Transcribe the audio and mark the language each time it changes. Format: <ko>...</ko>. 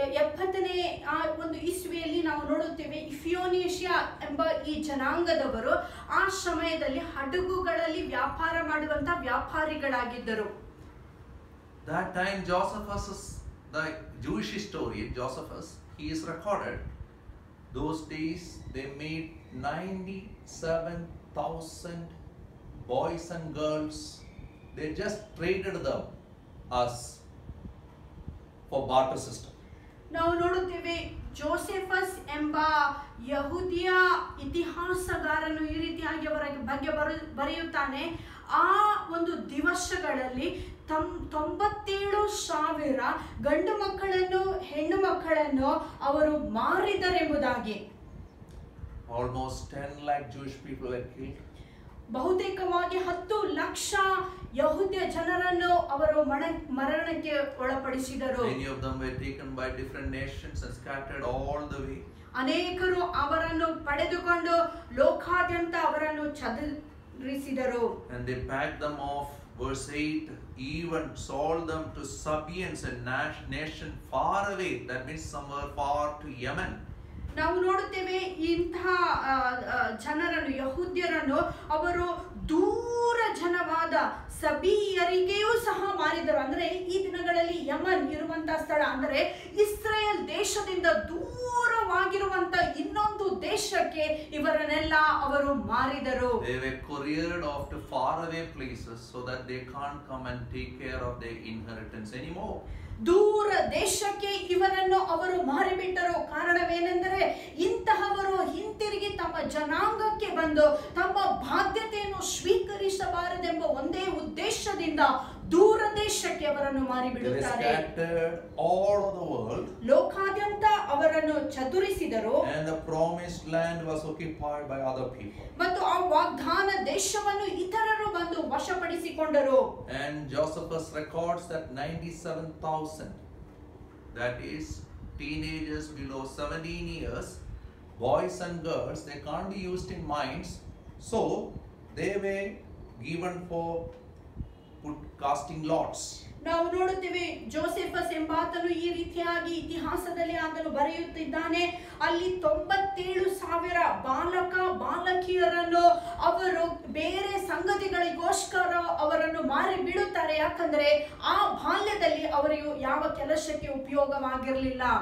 <kn>70ನೇ ಒಂದು ಇಸ್ವಿಯಲ್ಲಿ ನಾವು ನೋಡುತ್ತೇವೆ ಫಿಯೋನಿಷಿಯಾ ಎಂಬ ಈ ಜನಾಂಗದವರು ಆ ಸಮಯದಲ್ಲಿ ಹಡಗುಗಳಲ್ಲಿ ವ್ಯಾಪಾರ ಮಾಡುವಂತ ವ್ಯಾಪಾರಿಗಳಾಗಿದ್ದರು.</kn> <en>That time Josephus, the Jewish historian Josephus, he is recorded. Those days they made 97,000 boys and girls. They just traded them as for barter system.</en> <kn>ನಾವು ನೋಡುತ್ತೇವೆ ಜೋಸೆಫಸ್ ಎಂಬ ಯಹೂದಿಯ ಇತಿಹಾಸಗಾರನು ಈ ರೀತಿಯಾಗಿ ಅವರ ಬಗ್ಗೆ ಬರೆಯುತ್ತಾನೆ. ಆ ಒಂದು ದಿವಸಗಳಲ್ಲಿ 97,000 ಗಂಡು ಮಕ್ಕಳನ್ನು ಹೆಣ್ಣು ಮಕ್ಕಳನ್ನು ಅವರು ಮಾರಿದರೆಂಬುದಾಗಿ.</kn> <en>Almost 10 lakh Jewish people were killed.</en> <kn>ಬಹುತೇಕವಾಗಿ 10 ಲಕ್ಷ ಯಹೂದ್ಯ ಜನರನ್ನು ಅವರು ಮರಣಕ್ಕೆ ಒಳಪಡಿಸಿದರು.</kn> <en>Many of them were taken by different nations and scattered all the way.</en> <kn>ಅನೇಕರು ಅವರನ್ನು ಪಡೆದುಕೊಂಡು ಲೋಕಾದ್ಯಂತ ಅವರನ್ನು ಚದುರಿಸಿದರು.</kn> <en>And they packed them off. Verse 8, even sold them to Sabeans, a nation far away. That means somewhere far to Yemen.</en> <kn>ನಾವು ನೋಡುತ್ತೇವೆ ಇಂತಹ ಜನರನ್ನು ಯಹೂದ್ಯರನ್ನು ಅವರು ದೂರ ಜನವಾದ ಸಬಿಯರಿಗೆಯೂ ಸಹ ಮಾರಿದರು. ಅಂದ್ರೆ ಈ ದಿನಗಳಲ್ಲಿ ಯಮನ್ ಇರುವಂತಹ ಸ್ಥಳ, ಅಂದ್ರೆ ಇಸ್ರೇಲ್ ದೇಶದಿಂದ ದೂರವಾಗಿರುವಂತ ಇನ್ನೊಂದು ದೇಶಕ್ಕೆ ಇವರನ್ನೆಲ್ಲ ಅವರು ಮಾರಿದರು.</kn> <en>They were couriered off to far away places so that they can't come and take care of their inheritance anymore.</en> <kn>ದೂರ ದೇಶಕ್ಕೆ ಇವರನ್ನು ಅವರು ಮಾರಿಬಿಟ್ಟರು. ಕಾರಣವೇನೆಂದರೆ ಇಂತಹವರು ಹಿಂತಿರುಗಿ ತಮ್ಮ ಜನಾಂಗಕ್ಕೆ ಬಂದು ತಮ್ಮ ಬಾಧ್ಯತೆಯನ್ನು ಸ್ವೀಕರಿಸಬಾರದೆಂಬ ಒಂದೇ ಉದ್ದೇಶದಿಂದ ದೂರ ದೇಶಕ್ಕೆ ಅವರನ್ನು ಮಾರಿಬಿಡುತ್ತಾರೆ.</kn> <en>They were scattered all over the world.</en> <kn>ಲೋಕಾದ್ಯಂತ ಅವರನ್ನು ಚದುರಿಸಿದರು</kn> <en>and the promised land was occupied by other people.</en> <kn>ಮತ್ತು ಆ ವಾಗ್ದಾನ ದೇಶವನ್ನು ಇತರರು ಬಂದು ವಶಪಡಿಸಿಕೊಂಡರು.</kn> <en>And Josephus records that 97,000, that is teenagers below 17 years, boys and girls, they can't be used in mines, so they were given for casting lots.</en> <kn>ನಾವು ನೋಡುತ್ತೇವೆ ಜೋಸೆಫಸ್ ಎಂಬಾತನು ಈ ರೀತಿಯಾಗಿ ಇತಿಹಾಸದಲ್ಲಿ ಆತನು ಬರೆಯುತ್ತಿದ್ದಾನೆ. ಅಲ್ಲಿ 97,000 ಬಾಲಕ ಬಾಲಕಿಯರನ್ನು ಅವರು ಬೇರೆ ಸಂಗತಿಗಳಿಗೋಸ್ಕರ ಅವರನ್ನು ಮಾರಿ ಬಿಡುತ್ತಾರೆ. ಯಾಕಂದ್ರೆ ಆ ಬಾಲ್ಯದಲ್ಲಿ ಅವರಿಗೆ ಯಾವ ಕೆಲಸಕ್ಕೆ ಉಪಯೋಗವಾಗಿರಲಿಲ್ಲ.</kn>